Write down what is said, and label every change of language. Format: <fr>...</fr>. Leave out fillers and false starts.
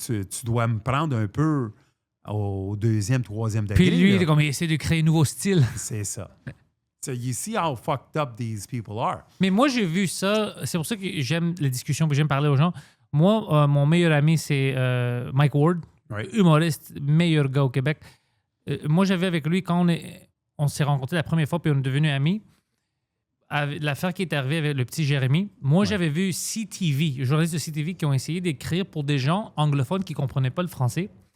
<fr>Tu dois me prendre un peu au 2e, 3e degré. Puis lui, il essaie de créer un nouveau style. C'est ça.</fr> <en>So you see how fucked up these people are.</en> <fr>Mais moi, j'ai vu ça. C'est pour ça que j'aime les discussions et j'aime parler aux gens. Moi, mon meilleur ami, c'est Mike Ward, humoriste, meilleur gars au Québec. Moi, j'avais avec lui quand on s'est rencontrés la première fois puis on est devenus amis. L'affaire qui est arrivée avec le petit Jérémy, moi, j'avais vu CTV, journalistes de CTV qui ont essayé d'écrire pour des gens anglophones qui ne comprenaient pas le français.</fr>